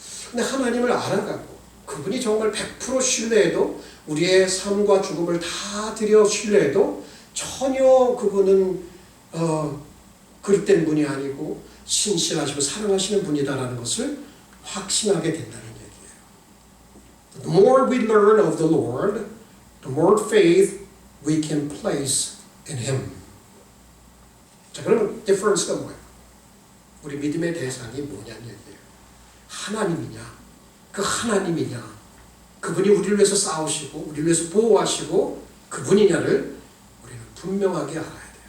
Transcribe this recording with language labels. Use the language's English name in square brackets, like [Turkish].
[Korean] 근데 하나님을 알아가고 그분이 정말 100% 신뢰해도 우리의 삶과 죽음을 다 들여 신뢰해도 전혀 그분은 그릇된 분이 아니고 신실하시고 사랑하시는 분이다라는 것을 확신하게 된다는 얘기예요. [English] The more we learn of the Lord, the more faith we can place in Him. [Korean] 자, 그러면 difference가 뭐예요? 우리 믿음의 대상이 뭐냐는 얘기예요. 하나님이냐, 그 하나님이냐, 그분이 우리를 위해서 싸우시고 우리를 위해서 보호하시고 그분이냐를 우리는 분명하게 알아야 돼요.